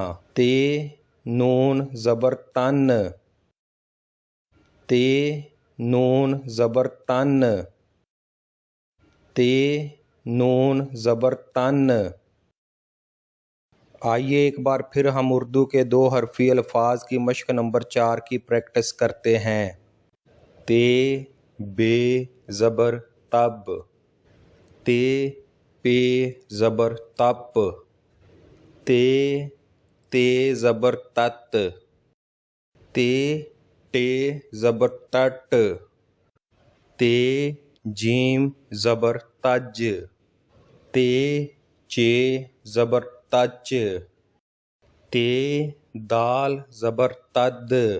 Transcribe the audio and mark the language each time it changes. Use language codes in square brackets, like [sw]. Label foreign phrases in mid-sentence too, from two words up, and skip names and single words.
[ur] تے نون زبر تن، تے نون زبر تن، تے نون زبر تن۔ آئیے ایک بار پھر ہم اردو کے 2 حرفی الفاظ کی مشق نمبر 4 کی پریکٹس کرتے ہیں۔ تے بے زبر تب، تے پے زبر تپ، تے تے زبر تت، تے ٹے زبر ٹٹ، تے جیم زبر تج، تے چے زبر تچ، تے دال زبر تد،